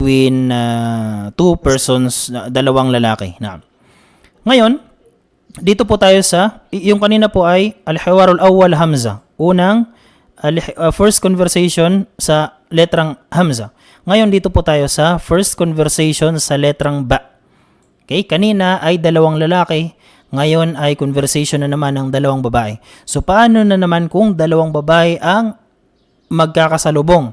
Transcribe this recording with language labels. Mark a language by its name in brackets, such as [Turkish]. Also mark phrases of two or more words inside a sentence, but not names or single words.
[English] between two persons, [Filipino] dalawang lalaki. Ngayon, dito po tayo sa, yung kanina po ay [Arabic] الحوار الأول همزة. [Filipino] Unang, [English] first conversation [Filipino] sa letrang hamza. Ngayon, dito po tayo sa [English] first conversation [Filipino] sa letrang ba. Okay, kanina ay dalawang lalaki. Ngayon ay conversation na naman ng dalawang babae. So, paano na naman kung dalawang babae ang magkakasalubong?